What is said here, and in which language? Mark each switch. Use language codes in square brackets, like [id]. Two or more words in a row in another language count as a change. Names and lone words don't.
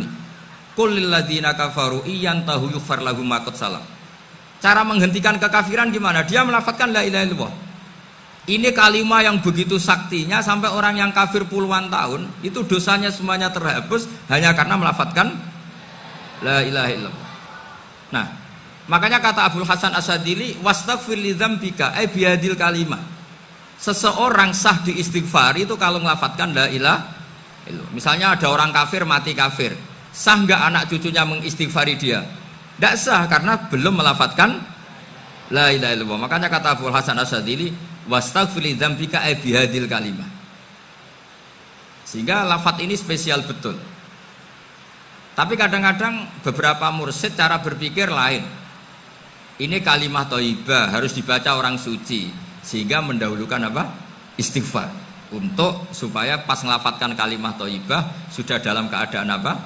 [ar] قل للذين كفروا إن ينتهوا يغفر لهم ما قد سلف. [id] Cara menghentikan kekafiran gimana? Dia melafadzkan [ar] لا إله إلا الله. [id] Ini kalimat yang begitu saktinya sampai orang yang kafir puluhan tahun itu dosanya semuanya terhapus hanya karena melafadzkan [ar] لا إله إلا الله. [id] Nah, makanya kata Abdul Hasan As-Sadili [ar] واستغفر لذنبك أي بهذه الكلمة. [id] Seseorang sah diistighfar itu kalau melafadzkan [ar] لا إله إلا الله. [id] Misalnya ada orang kafir mati kafir, sah enggak anak cucunya mengistighfari dia? Tidak sah karena belum melafatkan [ar] لا إله إلا الله. [id] Makanya kata Abu Hasan Asyadzili, [ar] واستغفر لذنبك بهذه الكلمة. [id] Sehingga lafadz ini spesial betul. Tapi kadang-kadang beberapa mursyid cara berpikir lain. Ini kalimat thayyibah harus dibaca orang suci, sehingga mendahulukan apa? Istighfar. Untuk supaya pas ngelafatkan kalimat thayyibah sudah dalam keadaan apa?